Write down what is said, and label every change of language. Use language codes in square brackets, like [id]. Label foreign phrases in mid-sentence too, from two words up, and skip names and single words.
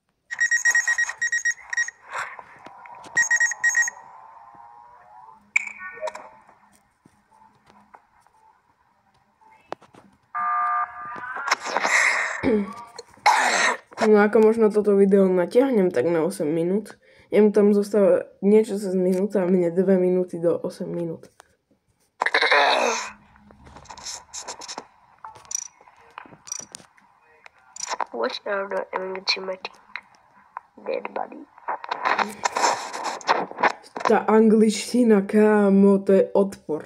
[sk] No ako možno toto video natiahnem tak na 8 minút. Jemu tam zostáva niečo cez minúta a mne 2 minúty do 8 minút. [en] What are the anxiety? Dead body. [sk] Tá angličtina, kámo, to je odpor.